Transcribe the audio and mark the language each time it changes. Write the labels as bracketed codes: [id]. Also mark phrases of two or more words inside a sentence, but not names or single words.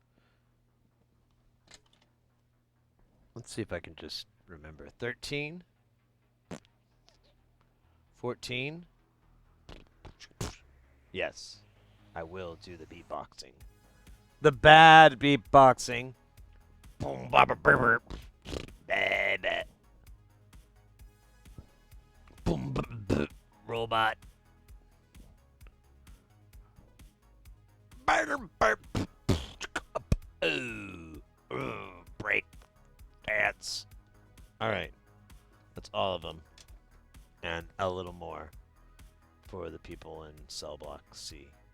[en] Let's see if I can just remember. 13? 14? Yes. I will do the beatboxing. The bad beatboxing. Boom, ba ba ba ba. Ba. Boom, ba ba. Robot. Break dance. All right, that's all of them, and a little more for the people in cell block C.